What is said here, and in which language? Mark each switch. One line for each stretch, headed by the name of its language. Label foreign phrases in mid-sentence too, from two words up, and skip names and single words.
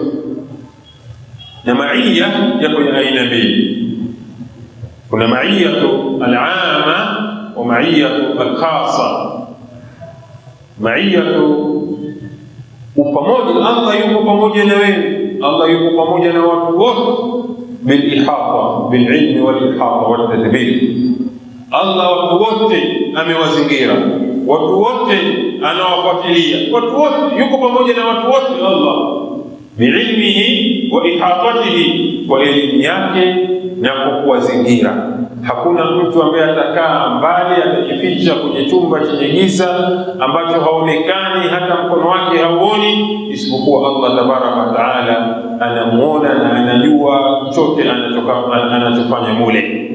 Swahili: Na maia yako ya aina mbili, kuna
Arabic: المعية العامة والمعية الخاصة.
Swahili: Maiyatu upamoja, Allah yuko pamoja na wewe, Allah yuko pamoja na watu wote,
Arabic: بالإحاطة بالعلم والإحاطة والتدبير.
Swahili: Allah watu wote amewazingira, watu wote anawafuatilia, watu wote yuko pamoja na watu wote. Allah
Arabic: بعلمه وإحاطته,
Swahili: kwa elimu yake na kwa kuwazingira. Hakuna mtu ambaye atakaa mbali, atajificha kwenye chumba chenye giza ambacho haonekani, hata mkono wake hauoni, isipokuwa Allah
Arabic: تبارك وتعالى
Swahili: anamuona na anajua chote anachofanya mule.